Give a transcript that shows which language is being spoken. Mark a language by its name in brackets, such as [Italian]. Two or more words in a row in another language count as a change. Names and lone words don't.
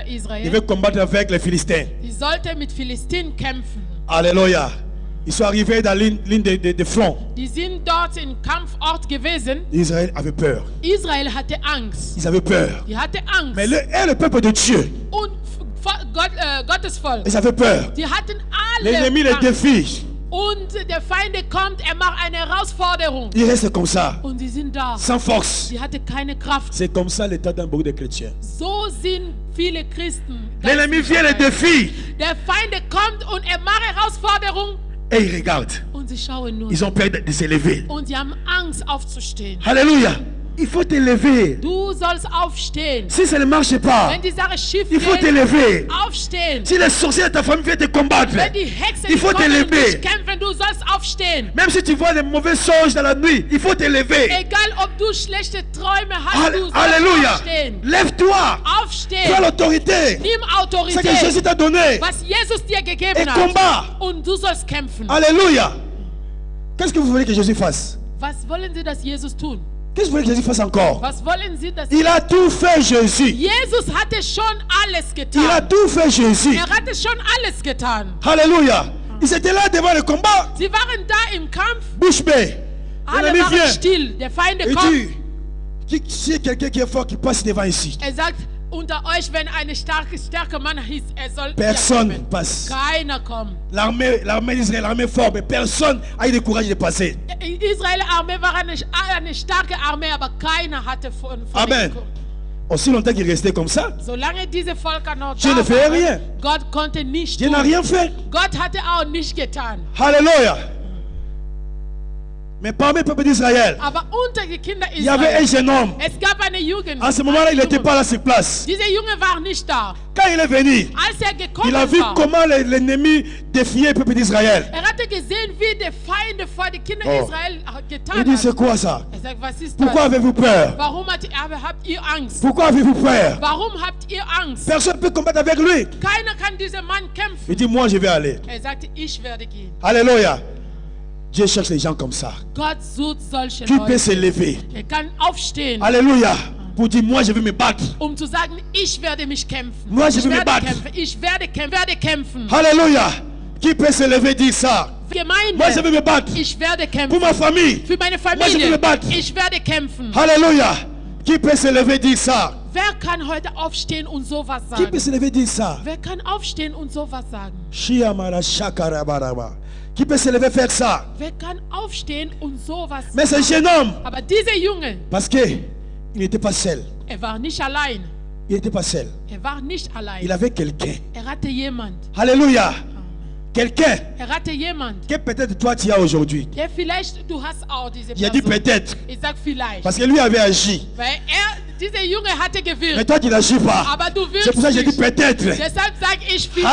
[French] devait Israel, combattre avec les Philistins. [German] die sollten mit Philistinen kämpfen. [French] Alléluia. Ils sont arrivés dans l'une des fronts. [German] Die sind dort im Kampfort gewesen. [French] Israël avait peur. [German] Israel hatte Angst. [French] Ils avaient peur. [German] Die hatte Angst. [French] Mais le peuple de Dieu, [German] Und Gottes Volk, [French] ils avaient peur. [German] die hatten alle [French] L'ennemi les [German] Angst. [French] défie. [German] Und der Feind kommt, macht eine Herausforderung. [French] Ils restent comme ça, [German] Und sie sind da. [French] sans force. [German] Sie hatte keine Kraft. [French] C'est comme ça l'état d'un beaucoup de chrétiens. [German] So sind viele Christen. [French] L'ennemi vient les défie [German] Der Feind kommt und macht Herausforderung [French] et ils regardent. [German] und sie schauen nur. [French] Ils ont peur de s'élever. [German] Und sie haben Angst aufzustehen. [French] Alléluia. Il faut t'élever. [German] Du sollst aufstehen. [French] Si ça ne marche pas, [German] Wenn die Sache schief [French] il faut [German] geht, [French] t'élever. [German] aufstehen. [French] Si les sorciers de ta famille viennent te combattre, [German] Wenn die Hexen [French] il faut [German] kommen und [French] t'élever. [German] dich kämpfen, du sollst aufstehen. [French] Même si tu vois les mauvais songes dans la nuit, il faut t'élever. [German] Egal ob du schlechte Träume hast, du sollst [French] Alléluia. [German] aufstehen. [French] Lève-toi. [German] Aufstehen. [French] Prends l'autorité. [German] Nimm [French] C'est que [German] Autorität, [French] Jésus t'a donné. [German] was Jesus dir [French] Et [German] gegeben [French] combat. [German] hat. Und du sollst kämpfen. [French] Alléluia. Qu'est-ce que vous voulez que Jésus fasse? [German] Was wollen Sie, dass Jesus tun? [French] Qu'est-ce que vous voulez que Jésus fasse encore? [German] Was wollen Sie, dass [French] Il a tout fait, Jésus. [German] Jesus hatte schon alles [French] Il a [German] getan. [French] tout fait, Jésus. [German] Hatte schon alles getan. [French] Alléluia. Ils étaient là devant le combat. [German] Sie waren da im Kampf. [French] Bouche bée. [German] Alle [French] L'ennemi [German] waren [French] vient. [German] still. Der Feind [French] Il [German] kommt. [French] dit, s'il y a quelqu'un qui est fort, qui passe devant ici. [German] Sagt, unter euch, wenn ein starker Mann ist, soll [French] Personne [German] hier kommen. [French] passe. [German] Keiner kommt. [French] L'armée d'Israël, l'armée forte, mais personne a eu le courage de passer. [German] Israel Armee war eine starke Armee, aber keiner hatte von [French] Amen. Aussi longtemps qu'il restait comme ça, [German] Solange diese Völker noch [French] Dieu ne [German] da [French] fait [German] waren, [French] rien. [German] Gott konnte nicht [French] Dieu n'a [German] tun. [French] rien fait. [German] Gott hatte auch nicht getan. [French] Alléluia. Mais parmi le peuple d'Israël, [German] Aber unter die Kinder [French] il y avait un [German] Israel, [French] jeune homme. [German] es gab eine Jugend. [French] En ce moment-là, il n'était pas là sur place. [German] Dieser Junge war nicht da. [French] Quand il est venu, [German] Als gekommen [French] il a vu [German] war, [French] comment l'ennemi défiait le peuple d'Israël. [German] hatte gesehen, wie die Feinde vor die Kinder Oh. Israel [French] Il [German] getan [French] dit, c'est [German] haben. [French] quoi ça? [German] Sagt, was ist [French] Pourquoi [German] das? [French] avez-vous peur? [German] Warum habt ihr Angst? [French] Pourquoi avez-vous peur? [German] Warum habt ihr Angst? [French] Personne ne peut combattre avec lui. [German] Keiner kann diesen Mann kämpfen. [French] Il dit, moi je vais aller. [German] Sagte, ich werde gehen. [French] Alléluia. Dieu cherche les gens comme ça. [German] Gott sucht solche [French] Qui peut [German] Leute. [French] s'élever? [German] Kann aufstehen, [French] Alléluia. Pour dire, moi je vais me battre. [German] zu sagen, ich werde mich kämpfen. [French] Moi, je [German] Ich [French] will me [German] werde [French] battre. [German] kämpfen. Ich werde kämpfen. [French] Alléluia. Qui peut s'élever dire ça? [German] Gemeinde, [French] Moi je vais me battre. [German] ich werde [French] Pour [German] kämpfen. [French] ma famille. [German] Für meine [French] Moi, je will [German] Familie, [French] me battre. [German] ich werde kämpfen. [French] Alléluia. Qui peut s'élever dire ça? [German] Wer kann heute aufstehen und sowas [French] Qui peut [German] sagen? [French] s'élever dire ça? [German] Wer kann aufstehen und sowas sagen? Shiamara shakarabaraba. [French] Qui peut s'élever faire ça? [German] Wer kann aufstehen und sowas [French] Mais ce jeune homme, [German] Aber dieser Junge, [French] parce que il n'était pas seul. [German] war nicht allein. [French] Il n'était pas seul. [German] War nicht [French] Il [German] allein. [French] avait quelqu'un. [German] Hatte jemand. [French] Alléluia. Quelqu'un [German] Hatte jemand. [French] que peut-être toi tu as aujourd'hui. [German] Der vielleicht, du hast auch diese [French] Il a dit [German] Person. [French] peut-être. [German] Ich sag vielleicht. [French] Parce que lui avait agi. [German] Weil dieser Junge hatte [French] Mais [German] gewirkt. [French] toi tu n'agis pas. [German] Aber du [French] C'est pour ça que j'ai dit [German] willst nicht. [French] peut-être. [German] Deshalb sag ich vielleicht,